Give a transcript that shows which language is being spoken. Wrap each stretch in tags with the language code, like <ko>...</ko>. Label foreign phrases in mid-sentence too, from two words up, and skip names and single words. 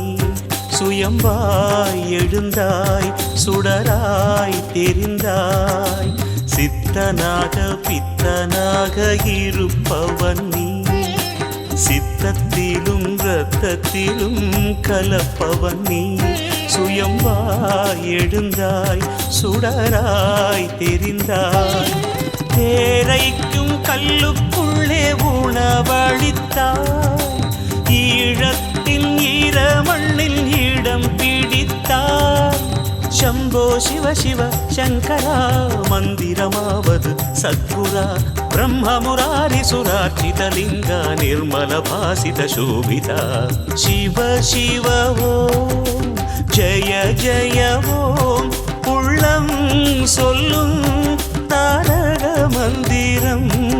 <ta>சுயம்பாய் எழுந்தாய் சுடராய் தெரிந்தாய் சித்தனாக பித்தனாக இருப்பவன் நீ சித்தத்திலும் இரத்தத்திலும் கலப்பவன் நீ சுயம்பாய் எழுந்தாய் சுடராய் தெரிந்தாய் தேரைக்கும் கல்லுக்குள்ளே உணவளித்தாய் ஈழத்தின் ஈர மண்ணில் இடம் பிடித்தார்.</ta> <sa>शम्भो शिव शिव शङ्करा मन्दिरमावद् सद्गुरा ब्रह्ममुरारिसुरार्चितलिङ्गा निर्मलभासितशोभिता शिव शिव ॐ जय जय ॐ</sa> <ta>உள்ளம் சொல்லும் தாரக மந்திரம்</ta>